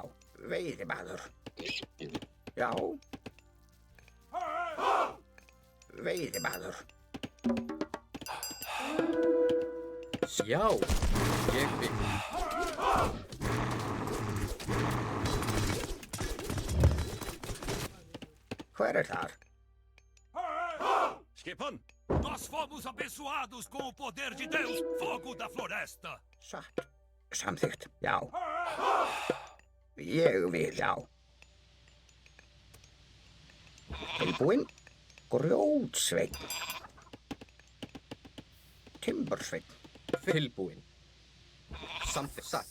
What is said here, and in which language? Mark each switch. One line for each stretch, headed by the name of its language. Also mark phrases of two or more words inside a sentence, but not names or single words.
Icelandic: Veiðimaður. Já. Veiðimaður. Já, ég vil. Hver þar? Skipan.
Portuguese: Nós fomos abençoados com o poder de Deus, fogo da floresta.
Icelandic: Satt. Samþykkt, já. Ég vil, já. Tilbúin. Grjótsveinn. Timbursveinn. Tilbúin. Samþykkt. Satt.